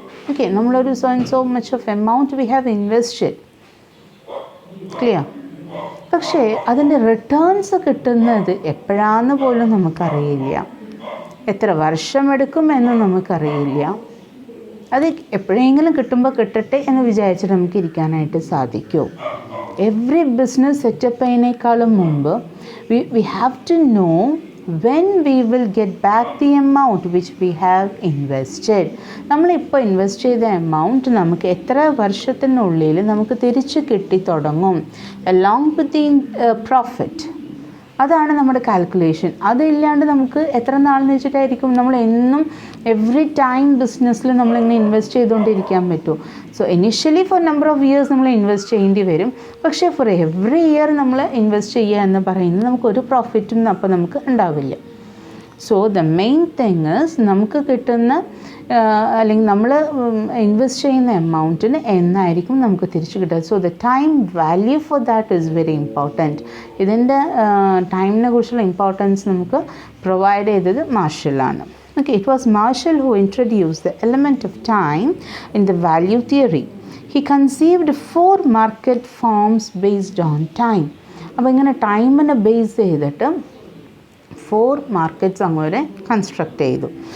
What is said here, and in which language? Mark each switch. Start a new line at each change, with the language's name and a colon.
English: okay,
Malayalam: നമ്മളൊരു
English: So much of amount we have invested, clear.
Malayalam: പക്ഷേ അതിൻ്റെ റിട്ടേൺസ് കിട്ടുന്നത് എപ്പോഴാണെന്ന് പോലും നമുക്കറിയില്ല, എത്ര വർഷമെടുക്കുമെന്ന് നമുക്കറിയില്ല. അത് എപ്പോഴെങ്കിലും കിട്ടുമ്പോൾ കിട്ടട്ടെ എന്ന് വിചാരിച്ചിട്ട് നമുക്ക് ഇരിക്കാനായിട്ട് സാധിക്കുമോ?
English: every business set up
Malayalam: ചെയ്യുന്നതിനേക്കാളും മുമ്പ്
English: we have to know when we will get back the amount which we have invested.
Malayalam: നമ്മളിപ്പോൾ ഇൻവെസ്റ്റ് ചെയ്ത എമൗണ്ട് നമുക്ക് എത്ര വർഷത്തിനുള്ളിൽ നമുക്ക് തിരിച്ച് കിട്ടി തുടങ്ങും,
English: along with the profit.
Malayalam: അതാണ് നമ്മുടെ കാൽക്കുലേഷൻ. അതില്ലാണ്ട് നമുക്ക് എത്ര നാളെന്ന് വെച്ചിട്ടായിരിക്കും നമ്മൾ എന്നും എവറി ടൈം ബിസിനസ്സിൽ നമ്മളിങ്ങനെ ഇൻവെസ്റ്റ് ചെയ്തുകൊണ്ടിരിക്കാൻ പറ്റുമോ? So initially four number of years നമ്മൾ ഇൻവെസ്റ്റ് ചെയ്യേണ്ടി വരും. പക്ഷേ ഫോർ എവറി ഇയർ നമ്മൾ ഇൻവെസ്റ്റ് ചെയ്യുക എന്ന് പറയുന്നത് നമുക്കൊരു പ്രോഫിറ്റും അപ്പോൾ നമുക്ക് ഉണ്ടാവില്ല.
English: so the main thing is
Malayalam: നമുക്ക് കിട്ടുന്ന അല്ലെങ്കിൽ നമ്മൾ ഇൻവെസ്റ്റ് ചെയ്യുന്ന എമൗണ്ടിന് എന്നായിരിക്കും നമുക്ക് തിരിച്ചു കിട്ടുക.
English: So the time value for that is very important.
Malayalam: ഇതിൻ്റെ ടൈമിനെ കുറിച്ചുള്ള ഇമ്പോർട്ടൻസ് നമുക്ക് പ്രൊവൈഡ് ചെയ്തത് മാർഷലാണ്.
English: Okay, it was Marshall who introduced the element of time in the value theory. He conceived 4 market forms based on time.
Malayalam: അപ്പോൾ ഇങ്ങനെ ടൈമിനെ base ചെയ്തിട്ട് 4 markets അങ്ങനെ construct ചെയ്തു.